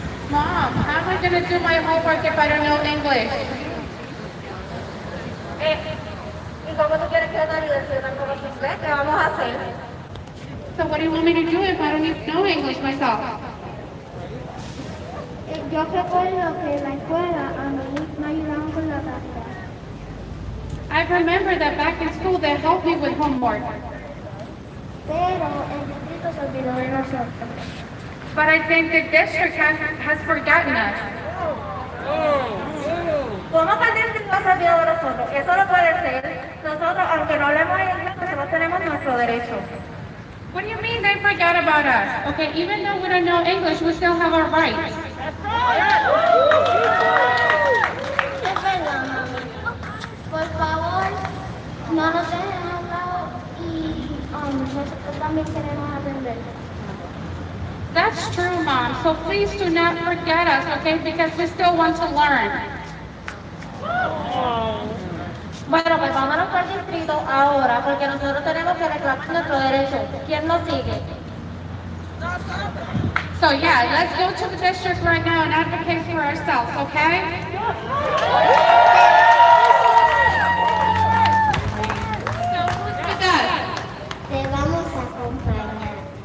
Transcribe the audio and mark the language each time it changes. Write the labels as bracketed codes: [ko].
[en] Mom, how am I going to do my homework if I don't know English? [es] ¿Y cómo tú quieres que yo te ayude si yo tampoco sé inglés? ¿Qué vamos a hacer? [en] So what do you want me to do if I don't even know English myself? [es] Yo recuerdo que en la escuela a mí me ayudaban con la tarea. [en] I remember that back in school they helped me with homework. [es] Pero el distrito se olvidó de nosotros. [en] But I think the district has forgotten us. [es] ¿Cómo que el distrito se olvidó de nosotros? Eso no puede ser. Nosotros, aunque no hablemos inglés, nosotros tenemos nuestro derecho. [en] What do you mean they forgot about us? Okay, even though we don't know English, we still have our rights. [es] Es verdad, mami. Por favor, no nos dejen hablar y nosotros también queremos aprender. [en] That's true, Mom. So please do not forget us, okay? Because we still want to learn. [es] Bueno, pues vámonos por el distrito ahora, porque nosotros tenemos que reclamar nuestro derecho. ¿Quién nos sigue? [en] So yeah, let's go to the district right now and advocate for ourselves, okay? So who's with us? [es] Te vamos a acompañar.